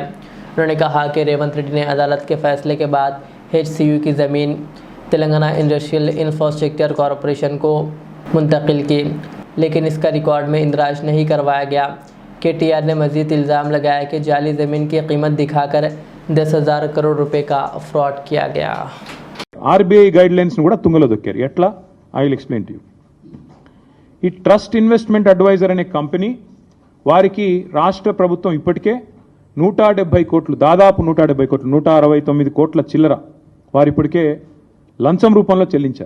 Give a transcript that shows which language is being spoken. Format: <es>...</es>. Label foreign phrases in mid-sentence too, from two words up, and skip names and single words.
<ur>انہوں نے کہا کہ ریونت ریڈی نے عدالت کے فیصلے کے بعد HCU کی زمین تلنگانہ انڈسٹریل انفراسٹرکچر کارپوریشن کو منتقل کی، لیکن اس کا ریکارڈ میں اندراج نہیں کروایا گیا۔ KTR نے مزید الزام لگایا کہ جعلی زمین کی قیمت دکھا کر 10,000 کروڑ روپے کا فراڈ کیا گیا۔</ur> <te>ఆర్బీఐ గైడ్ లైన్స్ను కూడా తుంగలో దొక్కారు. ఎట్లా?</te> <en>I will explain to you.</en> <te>ఈ ట్రస్ట్ ఇన్వెస్ట్మెంట్ అడ్వైజర్ అనే కంపెనీ వారికి రాష్ట్ర ప్రభుత్వం ఇప్పటికే 170 కోట్లు, దాదాపు 170 కోట్లు, 169 కోట్ల చిల్లర వారు ఇప్పటికే లంచం రూపంలో చెల్లించారు.</te>